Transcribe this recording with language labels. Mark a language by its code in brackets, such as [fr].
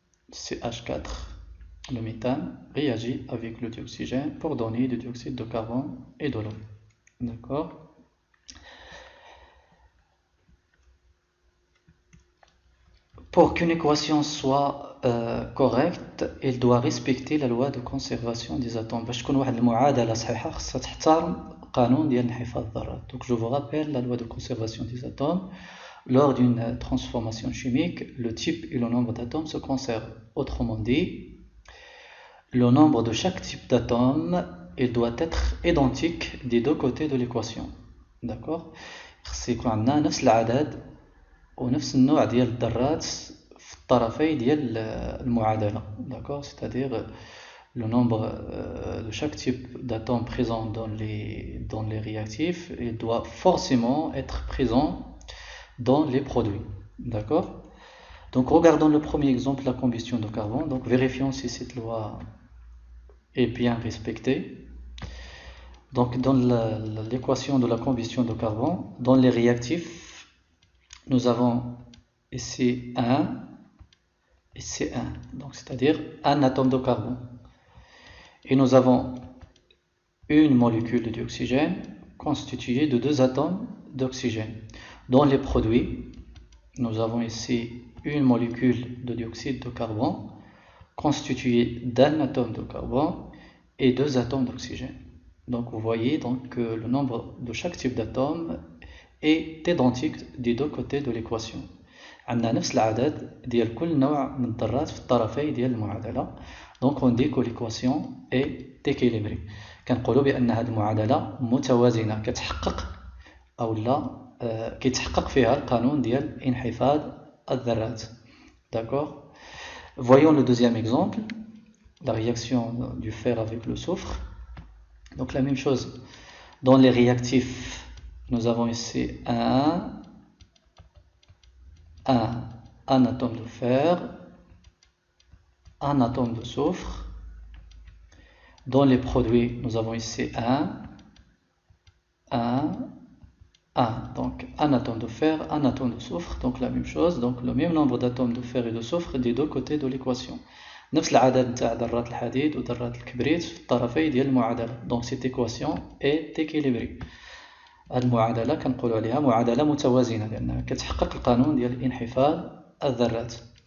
[fr] CH4, le méthane, réagit avec le dioxygène pour donner du dioxyde de carbone et de l'eau. D'accord? Pour qu'une équation soit correcte, elle doit respecter la loi de conservation des atomes. [ar] باش تكون واحد المعادلة صحيحة خصها تحترم قانون ديال انحفاظ الذرات. [fr] Donc je vous rappelle la loi de conservation des atomes. Lors d'une transformation chimique, le type et le nombre d'atomes se conservent. Autrement dit, le nombre de chaque type d'atome, il doit être identique des deux côtés de l'équation. D'accord? C'est qu'on a [ar] نفس العدد ونفس النوع ديال الذرات في الطرفين ديال المعادلة. [fr] D'accord? C'est-à-dire le nombre de chaque type d'atome présent dans les réactifs, il doit forcément être présent dans les produits. D'accord? Donc regardons le premier exemple, la combustion de carbone. Donc vérifions si cette loi est bien respectée. Donc dans l'équation de la combustion de carbone, dans les réactifs, nous avons ici 1 et C1, donc c'est-à-dire un atome de carbone. Et nous avons une molécule d'oxygène constituée de deux atomes d'oxygène. Dans les produits, nous avons ici une molécule de dioxyde de carbone constituée d'un atome de carbone et deux atomes d'oxygène. Donc vous voyez donc que le nombre de chaque type d'atome est identique des deux côtés de l'équation. [ar] عندنا نفس العدد ديال كل نوع من الذرات في الطرفين ديال المعادلة. [fr] Donc on dit que l'équation est équilibrée. [ar] كنقولوا بأن هذه المعادلة متوازنة كتحقق أو لا كيتحقق فيها القانون ديال انحفاض الذرات. [fr] D'accord? Voyons le deuxième exemple, la réaction du fer avec le soufre. Donc la même chose, dans les réactifs, nous avons ici un atome de fer, un atome de soufre. Dans les produits, nous avons ici donc un atome de fer, un atome de soufre, donc la même chose, donc le même nombre d'atomes de fer et de soufre des deux côtés de l'équation. [ar] نفس العدد نتاع ذرات الحديد وذرات الكبريت في الطرفين ديال المعادلة. [fr] Donc cette équation est équilibrée. [ar] المعادلة كنقولوا عليها معادلة متوازنة لأنها كتحقق القانون ديال انحفاض الذرات.